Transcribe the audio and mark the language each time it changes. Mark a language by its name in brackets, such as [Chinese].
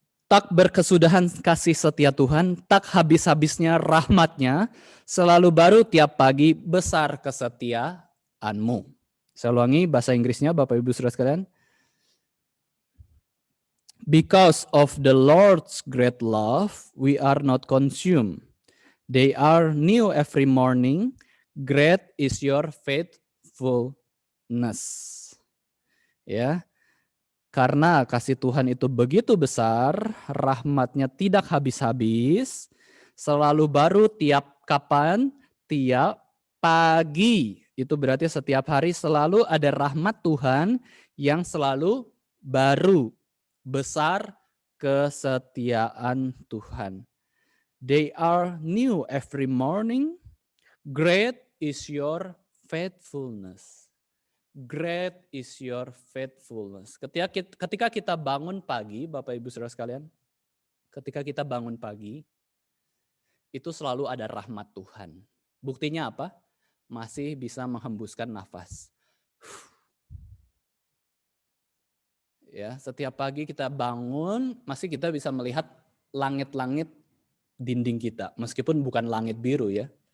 [Indonesian] Tak berkesudahan kasih setia Tuhan, tak habis-habisnya rahmat-Nya, selalu baru tiap pagi, besar kesetiaan-Mu. Saya ulangi bahasa Inggrisnya Bapak Ibu Saudara sekalian. [English] Because of the Lord's great love, we are not consumed. They are new every morning. Great is your faithfulness. [Indonesian] Ya, karena kasih Tuhan itu begitu besar, rahmat-Nya tidak habis-habis, selalu baru tiap kapan? Tiap pagi. Itu berarti setiap hari selalu ada rahmat Tuhan yang selalu baru. Besar kesetiaan Tuhan. [English] They are new every morning. Great is your faithfulness. Great is your faithfulness. [Indonesian] Ketika kita bangun pagi, Bapak Ibu Saudara sekalian, ketika kita bangun pagi, itu selalu ada rahmat Tuhan. Buktinya apa? Masih bisa menghembuskan nafas. Ya, setiap pagi kita bangun, masih kita bisa melihat langit-langit dinding kita, meskipun bukan langit biru ya.